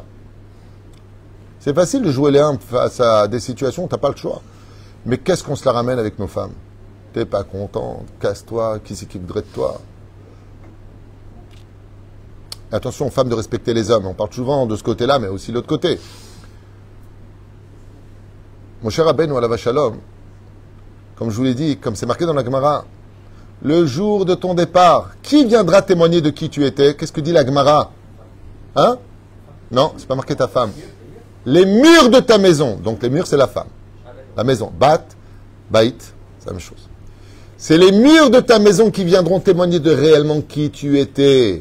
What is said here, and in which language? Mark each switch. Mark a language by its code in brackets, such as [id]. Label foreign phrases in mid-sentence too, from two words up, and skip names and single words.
[fr] C'est facile de jouer les humbles face à des situations où tu n'as pas le choix. Mais qu'est-ce qu'on se la ramène avec nos femmes? T'es pas content, casse-toi, qui c'est qui voudrait de toi? Attention aux femmes de respecter les hommes. On parle souvent de ce côté-là, mais aussi de l'autre côté. Mon cher [he] רבנו עליו השלום, [fr] comme je vous l'ai dit, comme c'est marqué dans la Gemara, le jour de ton départ, qui viendra témoigner de qui tu étais? Qu'est-ce que dit la Gemara? Hein? Non, c'est pas marqué ta femme. Les murs de ta maison. Donc les murs, c'est la femme. La maison. Bat, bait, c'est la même chose. C'est les murs de ta maison qui viendront témoigner de réellement qui tu étais.